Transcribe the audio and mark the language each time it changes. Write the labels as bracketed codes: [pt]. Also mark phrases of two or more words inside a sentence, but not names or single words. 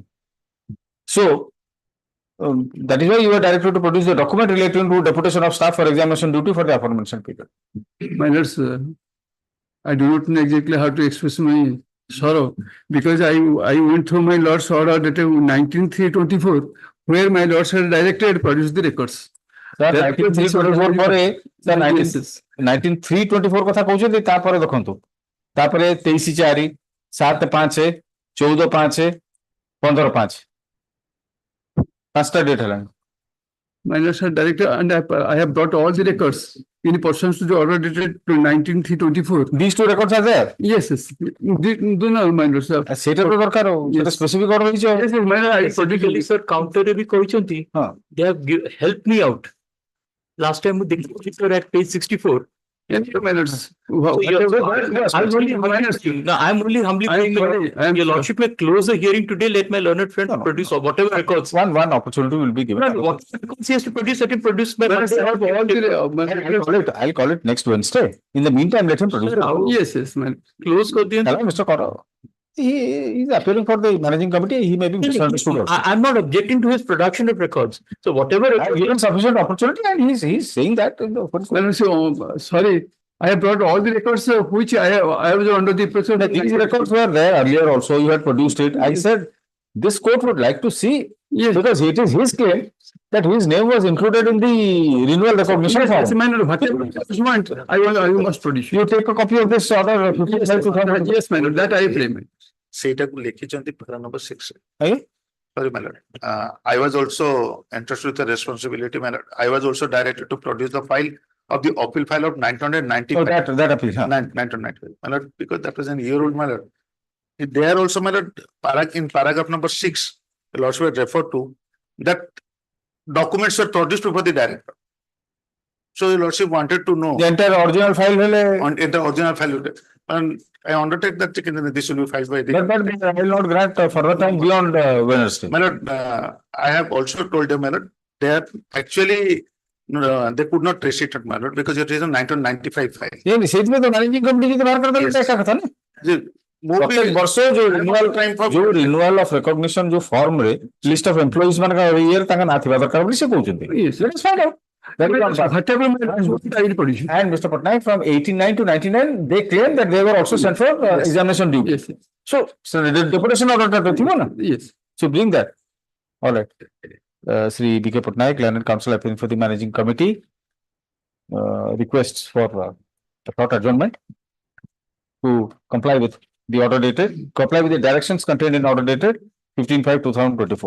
[en] So that is why you were directed to produce the document relating to deputation of staff for examination duty for the aforementioned period. my lords, I do not know exactly how to express my sorrow because I went through my lord's order dated 19/3/24 where my lords had directed produce the records. [or] Sir, 19/3/24 ପରେ sir 19/3/24 କଥା କହୁଛନ୍ତି ତାପରେ ଦେଖନ୍ତୁ ତାପରେ 23/4 7/5 14/5 15/5 ପାଞ୍ଚଟା ଡେଟ୍ ହେଲାଣି. [en] My lords had directed and I have brought all the records in pursuance to the order dated 19/3/24. These two records are there. Yes, yes. Do not mind lords. [or] ସେଟା ତ ଦରକାର ସେଟା ସ୍ପେସିଫିକ ଅର୍ଡର ହେଇଛି. [en] Yes, yes, my lord, I Specifically, sir, [or] counter ରେ ବି କହିଛନ୍ତି. ହଁ. [en] They have helped me out. Last time we ଦେଖିଥିଲି sir at page 64. yes, my lords. Wow. So I'm only humbly praying, your lordship may close the hearing today. Let my learned friend produce or whatever records. One opportunity will be given. What records he has to produce, let him produce by I'll call it next Wednesday. In the meantime, let him produce. Yes, yes, man. [hi] close कर दिया. [en] Hello, Mr. Kora. He is appearing for the managing committee. He may be misunderstood also. I'm not objecting to his production of records. So whatever I have given sufficient opportunity and he's saying that in the open court. Well, so, sorry, I have brought all the records which I was under the impression that These records were there earlier also. You had produced it. I said this court would like to see, yes, because it is his claim that his name was included in the renewal recognition yes, form. yes, man, whatever you want, I must produce. You take a copy of this order. Yes, man, that I claim. [or] ସେଇଟାକୁ ଲେଖିଛନ୍ତି [en] para number 6. Okay? Sorry, my lord. I was also entrusted with the responsibility, my lord. I was also directed to produce the file of the appeal file of 995. So that appeal. Huh? 995. My lord, because that was an year old, my lord. There also, my lord, in paragraph number 6, the lords were referred to that documents were produced before the director. So the lordship wanted to know The entire original file. on in the original file. And I undertake that this will be filed by the. But I will not grant further time beyond Wednesday. My lord, I have also told them, my lord, they are actually they could not trace it, my lord, because it is a 1995 file. [or] ये ସେଇଥିପାଇଁ ତ ମ୍ୟାନେଜିଂ କମିଟି ଯଦି ବାହାର କରିଦେଲେ ଏକା କଥା ନା. ପ୍ରତ୍ୟେକ ବର୍ଷ ଯୋଉ [en] renewal of recognition [or] ଯୋଉ form ରେ [en] list of employees [or] ମାନଙ୍କ ଇଏରେ ତାଙ୍କ ନାଁ ଥିବା ଦରକାର ବୋଲି ସେ କହୁଛନ୍ତି. [en] Let us find out. And Mr. Patnaik, from 89 to 99, they claim that they were also sent for examination duty. Yes, So the deputation order that yes. So bring that. All right. Sri B.K. Patnaik, Learned Counsel appearing for the managing committee, requests for a short adjournment to comply with the order dated, comply with the directions contained in order dated 15/5/2024.